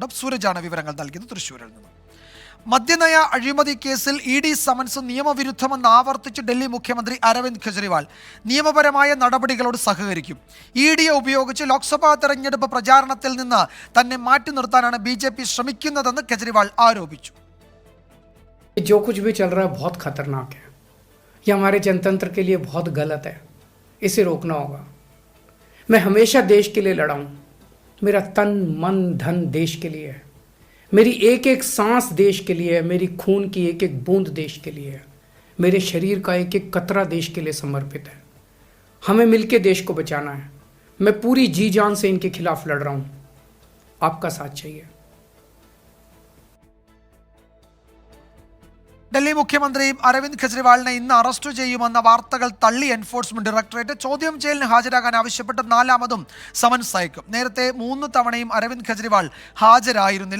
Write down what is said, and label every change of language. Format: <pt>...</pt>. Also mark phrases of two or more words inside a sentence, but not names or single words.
<ml>സൂരജാണ് വിവരങ്ങൾ നൽകിയത് തൃശ്ശൂരിൽ നിന്ന്. മദ്യനയ അഴിമതി കേസിൽ ED സമൻസ് നിയമവിരുദ്ധമെന്ന് ആവർത്തിച്ച് ഡൽഹി മുഖ്യമന്ത്രി അരവിന്ദ് കെജ്രിവാൾ നിയമപരമായ നടപടികളോട് സഹകരിക്കും. EDയെ ഉപയോഗിച്ച് ലോക്സഭാ തെരഞ്ഞെടുപ്പ് പ്രചാരണത്തിൽ നിന്ന് തന്നെ മാറ്റി നിർത്താനാണ് BJP ശ്രമിക്കുന്നതെന്ന് കെജ്രിവാൾ ആരോപിച്ചു.</ml> <hi>जो कुछ भी चल रहा है बहुत खतरनाक है, ये हमारे जनतंत्र के लिए बहुत गलत है, इसे रोकना होगा। मैं हमेशा देश के लिए लड़ा हूँ, मेरा तन मन धन देश के लिए है। मेरी एक एक सांस देश के लिए है, मेरी खून की एक एक बूंद देश के लिए है, मेरे शरीर का एक एक कतरा देश के लिए समर्पित है। हमें मिलके देश को बचाना है। मैं पूरी जी जान से इनके खिलाफ लड़ रहा हूँ, आपका साथ चाहिए।</hi> <ml>ഡൽഹി മുഖ്യമന്ത്രി അരവിന്ദ് കെജ്രിവാളിനെ ഇന്ന് അറസ്റ്റ് ചെയ്യുമെന്ന വാർത്തകൾ തള്ളി എൻഫോഴ്സ്മെന്റ് ഡയറക്ടറേറ്റ്. ചോദ്യം ചെയ്യലിന് ഹാജരാകാൻ ആവശ്യപ്പെട്ട് 4ാമതും സമൻസ് അയക്കും. നേരത്തെ 3 തവണയും അരവിന്ദ് കെജ്രിവാൾ ഹാജരായിരുന്നില്ല.</ml>